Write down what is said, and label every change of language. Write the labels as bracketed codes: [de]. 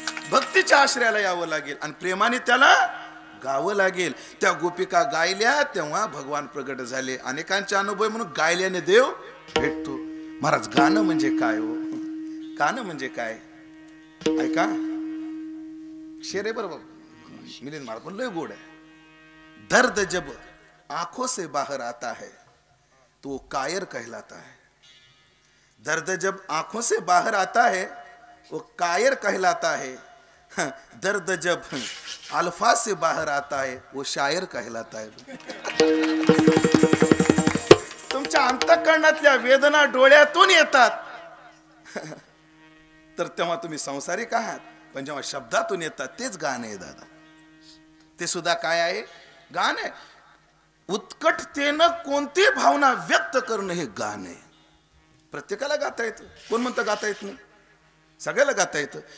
[mr] भक्तीच्या आश्रयाला यावं लागेल आणि प्रेमाने त्याला गावं लागेल. त्या गोपिका गायल्या तेव्हा भगवान प्रगट झाले. अनेकांचे अनुभव म्हणून गायल्याने देव भेटतो. महाराज, गाणं म्हणजे काय हो? गाणं म्हणजे काय? ऐका, शेर आहे बरोबर, मिलिंद महाराज पण लय गोड आहे. [hi] दर्द जब आंखों से बाहर आता है तो कायर कहलाता है. दर्द जब आंखों से बाहर आता है वो कायर कहलाता है. दर्द जब अल्फाज से बाहर आता है वो शायर कहलाता है. [mr] तुमच्या अंतःकरणातल्या वेदना डोळ्यातून येतात तर तेव्हा तुम्ही संसारिक आहात, पण जेव्हा शब्दातून येतात तेच गाणं आहे दादा. ते सुद्धा काय आहे? गाणं आहे. उत्कटतेनं कोणती भावना व्यक्त करणं हे गाणं आहे. प्रत्येकाला गाता येतं. कोण म्हणतं गाता येत नाही? सगळ्याला गाता येतं.